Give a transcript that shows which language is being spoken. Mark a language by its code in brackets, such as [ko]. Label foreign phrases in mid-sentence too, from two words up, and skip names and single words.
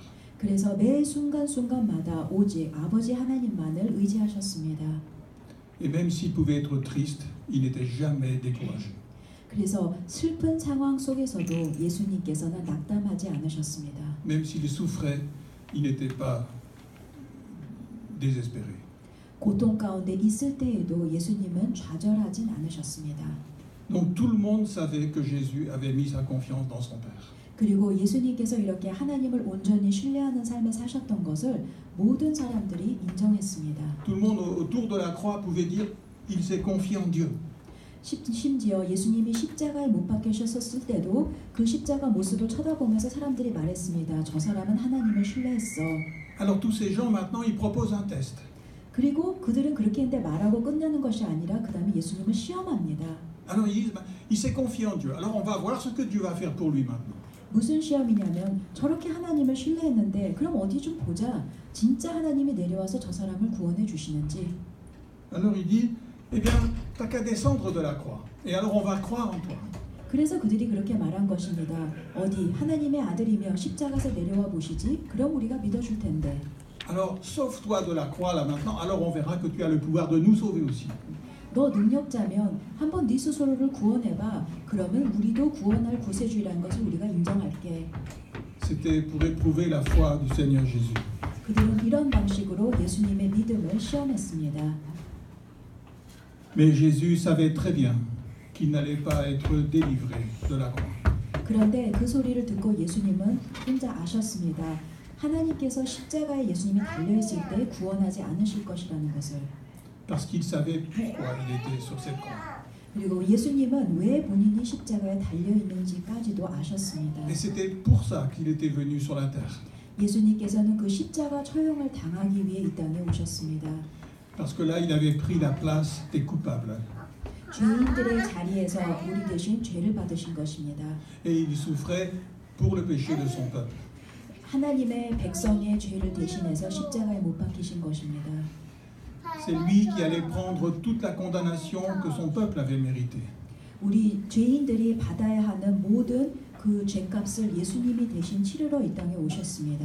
[ko] 그래서 매 순간순간마다 오직 아버지 하나님만을 의지하셨습니다. [fr] Et même s'il pouvait être triste, il n'était jamais découragé. [ko] 그래서 슬픈 상황 속에서도 예수님께서는 낙담하지 않으셨습니다. [fr] Même s'il souffrait, il n'était pas désespéré. [ko] 고통 가운데 있을 때에도 예수님은 좌절하진 않으셨습니다. [fr] Donc tout le monde savait que Jésus avait mis sa confiance dans son Père. [ko] 그리고 예수님께서 이렇게 하나님을 온전히 신뢰하는 삶을 사셨던 것을 모든 사람들이 인정했습니다. [fr] Tout le monde autour de la croix pouvait dire il s'est confié en Dieu. [ko] 심지어 예수님이 십자가에 못 박히셨을 때도 그 십자가 모습을 쳐다보면서 사람들이 말했습니다. 저 사람은 하나님을 신뢰했어. [fr] Alors tous ces gens maintenant ils proposent un test. [ko] 그리고 그들은 그렇게 했는데 말하고 끝내는 것이 아니라 그 다음에 예수님을 시험합니다. [fr] Alors ils disent il s'est confié en Dieu. Alors on va voir ce que Dieu va faire pour lui maintenant. [ko] 무슨 시험이냐면 저렇게 하나님을 신뢰했는데 그럼 어디 좀 보자. 진짜 하나님이 내려와서 저 사람을 구원해 주시는지. [fr] Alors il dit eh bien t'as qu'à descendre de la croix. Et alors on va croire en toi. [ko] 그래서 그들이 그렇게 말한 것입니다. 어디 하나님의 아들이며 십자가에서 내려와 보시지. 그럼 우리가 믿어줄 텐데. [fr] Alors sauve-toi de la croix là maintenant. Alors on verra que tu as le pouvoir de nous sauver aussi. [ko] 너 능력자면 한번 네 스스로를 구원해봐. 그러면 우리도 구원할 구세주라는 것을 우리가 인정할게. [fr] C'était pour éprouver la foi du Seigneur Jésus. [ko] 그들은 이런 방식으로 예수님의 믿음을 시험했습니다. [fr] Mais Jésus savait très bien qu'il n'allait pas être délivré de la croix. [ko] 그런데 그 소리를 듣고 예수님은 혼자 아셨습니다. 하나님께서 십자가에 예수님이 달려있을 때 구원하지 않으실 것이라는 것을. [fr] Parce qu'il savait pourquoi il était sur cette croix. [ko] 그리고 예수님은 왜 본인이 십자가에 달려있는지까지도 아셨습니다. [fr] Et c'était pour ça qu'il était venu sur la terre. [ko] 예수님께서는 그 십자가 처형을 당하기 위해 이 땅에 오셨습니다. [fr] Parce que là, il avait pris la place des coupables. [ko] 죄인들의 자리에서 우리 대신 죄를 받으신 것입니다. [fr] Et il souffrait pour le péché de son peuple. [ko] 하나님의 백성의 죄를 대신해서 십자가에 못 박히신 것입니다. [fr] C'est lui qui allait prendre toute la condamnation que son peuple avait méritée. [ko] 우리 죄인들이 받아야 하는 모든 그 죄값을 예수님이 대신 치르러 이 땅에 오셨습니다.